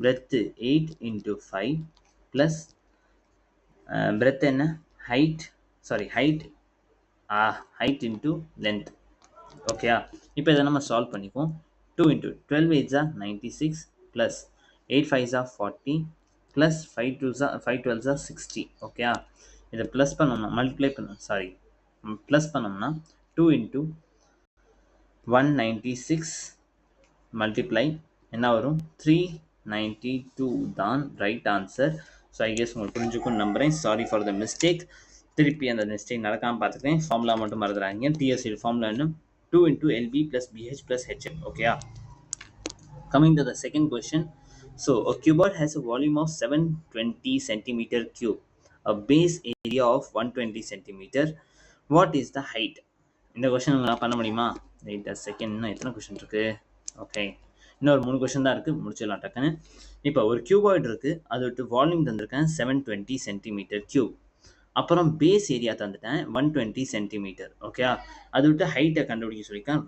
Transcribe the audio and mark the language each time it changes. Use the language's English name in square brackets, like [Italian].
[English] breadth 8 into 5 plus breadth என்ன height, sorry height height into length. [Tamil] ஓகேயா, இப்போ இதை நம்ம சால்வ் பண்ணிப்போம். [English] 2 into 12 8s are 96 plus 8 5s are 40 plus 5 2s are 5 12s are 60. [Tamil] ஓகேயா, இதை ப்ளஸ் பண்ணோம்னா மல்டிப்ளை பண்ணோம், சாரி ப்ளஸ் பண்ணோம்னா 2 into 196 மல்டிப்ளை என்ன வரும் 392 தான் right answer. So I guess உங்களுக்கு புரிஞ்சுக்கும் நம்புறேன். [English] Sorry for the mistake. [Tamil] திருப்பி அந்த மிஸ்டேக் நடக்காமல் பார்த்துக்கிறேன். ஃபார்முலா மட்டும் மறந்துடாதீங்க. [English] TSC formula இன்னும் 2 into LB plus BH plus HF. Okay. Coming to the second question. So a cuboid has a volume of 720 centimeter cube, a base area of 120 centimeter. What is the height? [Tamil] இந்த question உங்களால் பண்ண முடியுமா? [English] wait a second, [Tamil] இன்னும் எத்தனை question இருக்கு? Okay, இன்னொரு 3 question தான் இருக்கு, முடிச்சிடலாம் டக்குன்னு. இப்போ ஒரு கியூபாய்டு இருக்கு, அது விட்டு வால்யூம் தந்திருக்கேன் 720 சென்டிமீட்டர் கியூப். அப்புறம் பேஸ் ஏரியா தந்துட்டேன் 120 சென்டிமீட்டர். ஓகே, அது விட்டு ஹைட்டை கண்டுபிடிக்க சொல்லியிருக்கேன்.